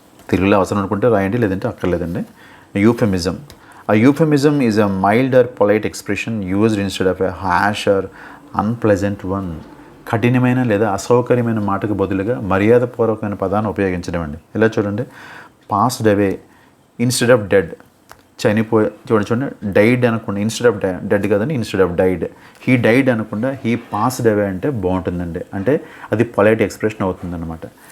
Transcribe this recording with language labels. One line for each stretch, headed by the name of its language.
Telugu: తెలుగులో అవసరం అనుకుంటే రాయండి, లేదంటే అక్కర్లేదండి.
English: Euphemism. A euphemism is a mild or polite expression used instead of a harsh or unpleasant one.
Telugu: కఠినమైన లేదా అసౌకర్యమైన మాటకు బదులుగా మర్యాదపూర్వకమైన పదాన్ని ఉపయోగించడం అండి. ఇలా చూడండి,
English: passed away instead of dead,
Telugu: చూడండి డైడ్ అనకుండా,
English: instead of dead
Telugu: కదండి,
English: instead of died, he died
Telugu: అనకుండా
English: he passed away
Telugu: అంటే బాగుంటుందండి, అంటే అది
English: polite expression
Telugu: అవుతుందన్నమాట.